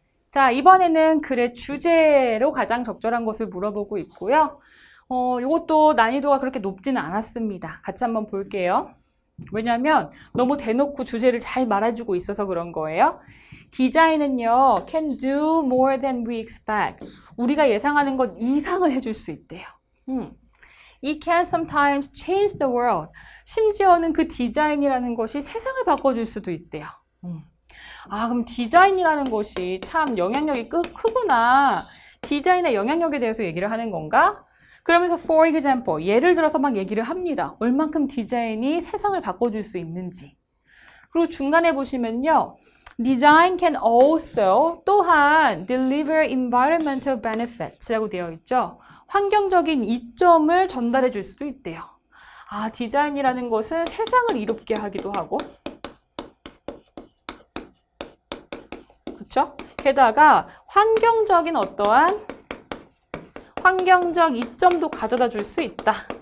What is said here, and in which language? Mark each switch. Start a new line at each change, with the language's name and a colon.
Korean: 자, 이번에는 글의 주제로 가장 적절한 것을 물어보고 있고요. 이것도 난이도가 그렇게 높지는 않았습니다. 같이 한번 볼게요. 왜냐하면 너무 대놓고 주제를 잘 말해주고 있어서 그런 거예요. 디자인은요,
English: can do more than we expect.
Korean: 우리가 예상하는 것 이상을 해줄 수 있대요.
English: It can sometimes change the world.
Korean: 심지어는 그 디자인이라는 것이 세상을 바꿔줄 수도 있대요. 그럼 디자인이라는 것이 참 영향력이 크구나. 디자인의 영향력에 대해서 얘기를 하는 건가? 그러면서
English: for example,
Korean: 예를 들어서 막 얘기를 합니다. 얼만큼 디자인이 세상을 바꿔줄 수 있는지. 그리고 중간에 보시면요.
English: Design can also
Korean: 또한
English: deliver environmental benefits라고
Korean: 되어 있죠. 환경적인 이점을 전달해 줄 수도 있대요. 디자인이라는 것은 세상을 이롭게 하기도 하고 그렇죠? 게다가 환경적인 어떠한 환경적 이점도 가져다 줄 수 있다.